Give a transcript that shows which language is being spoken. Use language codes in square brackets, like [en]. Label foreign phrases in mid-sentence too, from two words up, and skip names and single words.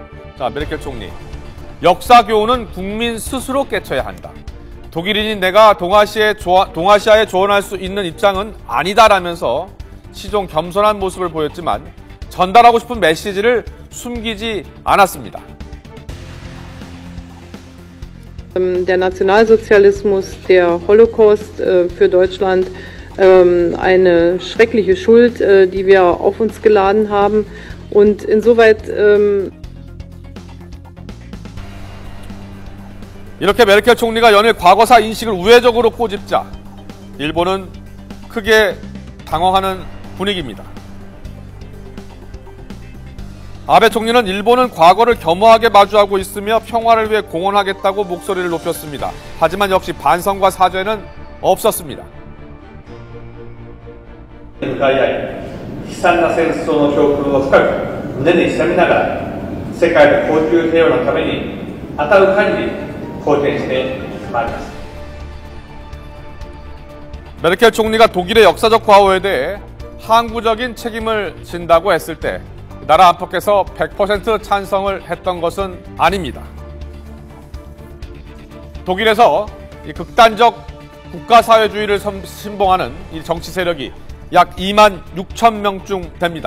[ko] 자, 메르켈 총리. 역사 교훈은 국민 스스로 깨쳐야 한다. 독일인인 내가 동아시아에 조언할 수 있는 입장은 아니다라면서 시종 겸손한 모습을 보였지만 전달하고 싶은 메시지를 숨기지 않았습니다. [de] Der Nationalsozialismus, der Holocaust für Deutschland, eine schreckliche Schuld, die wir auf uns geladen haben. Und insoweit [ko] 이렇게 메르켈 총리가 연일 과거사 인식을 우회적으로 꼬집자 일본은 크게 당황하는 분위기입니다. 아베 총리는 일본은 과거를 겸허하게 마주하고 있으며 평화를 위해 공헌하겠다고 목소리를 높였습니다. 하지만 역시 반성과 사죄는 없었습니다. [ja] 悲惨な戦争の教訓を深く胸に刻みながら世界の恒久平和のために当たる限り貢献してまいります。 [ko] 메르켈 총리가 독일의 역사적 과오에 대해 항구적인 책임을 진다고 했을 때 나라 안팎에서 100% 찬성을 했던 것은 아닙니다. 독일에서 이 극단적 국가사회주의를 신봉하는 이 정치 세력이 약 2만 6천 명쯤 됩니다.